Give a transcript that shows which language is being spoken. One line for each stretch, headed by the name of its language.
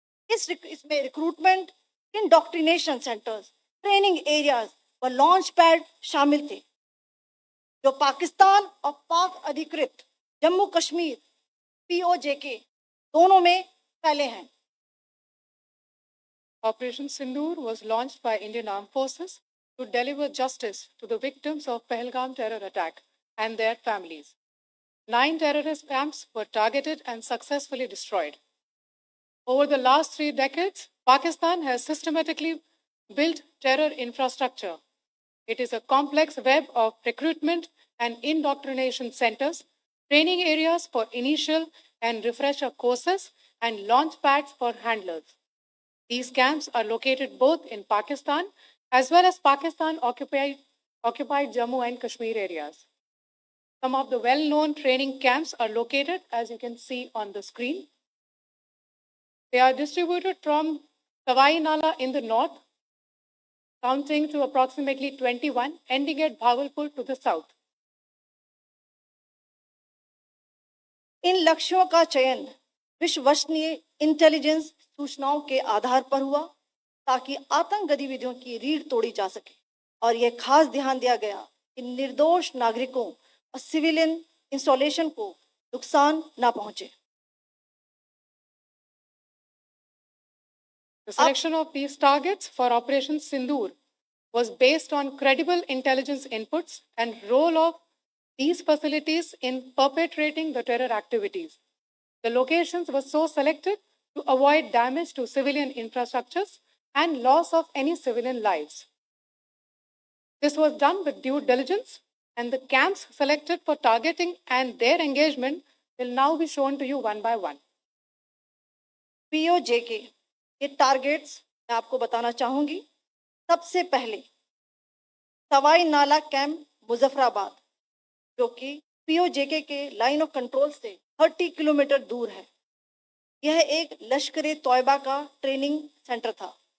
Hindi: इसमें recruitment, indoctrination centres, training areas व launch pad शामिल थे, जो पाकिस्तान और पाक अधिकृत जम्मू कश्मीर POJK दोनों में फैले हैं।
English: Operation Sindoor was launched by Indian Armed Forces to deliver justice to the victims of Pahalgam terror attack and their families. 9 terrorist camps were targeted and successfully destroyed. Over the last 3 decades, Pakistan has systematically built terror infrastructure. It is a complex web of recruitment and indoctrination centers, training areas for initial and refresher courses, and launch pads for handlers. These camps are located both in Pakistan as well as Pakistan-occupied Jammu and Kashmir areas. Some of the well-known training camps are located, as you can see on the screen. They are distributed from Sawai Nala in the north, counting to approximately 21, ending at Bhagalpur to the south.
Hindi: इन लक्ष्यों का चयन विश्वसनीय intelligence सूचनाओं के आधार पर हुआ ताकि आतंक गतिविधियों की रीढ़ तोड़ी जा सके, और यह खास ध्यान दिया गया कि निर्दोष नागरिकों और सिविलियन इंस्टॉलेशन को नुकसान न पहुंचे।
English: The selection of these targets for Operation Sindoor was based on credible intelligence inputs and role of these facilities in perpetrating the terror activities. The locations were so selected to avoid damage to civilian infrastructures and loss of any civilian lives. This was done with due diligence, and the camps selected for targeting and their engagement will now be shown to you one by one.
Hindi: POJK ये targets मैं आपको बताना चाहूंगी। सबसे पहले सवाई नाला camp Muzaffarabad, जो कि POJK के लाइन ऑफ कंट्रोल से 30 किलोमीटर दूर है। यह एक लश्कर-ए तौयबा का ट्रेनिंग सेंटर था।